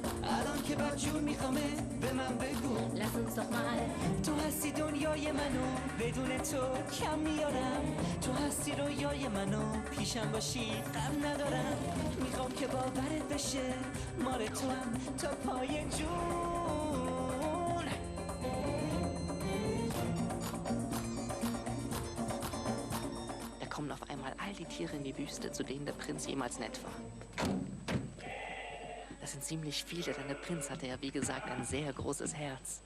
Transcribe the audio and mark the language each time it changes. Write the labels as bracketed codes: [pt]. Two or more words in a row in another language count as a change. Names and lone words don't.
[de] Lass uns doch mal. [fa] تو هستی دنیای منو بدون تو کم میارم تو هستی رویای منو پیشم باشی غم ندارم میخوام که باورت بشه مال تو هم تا پای جون [de] Da kommen auf einmal all die Tiere in die Wüste, zu denen der Prinz jemals nett war. Das sind ziemlich viele, denn der Prinz hatte ja, wie gesagt, ein sehr großes Herz.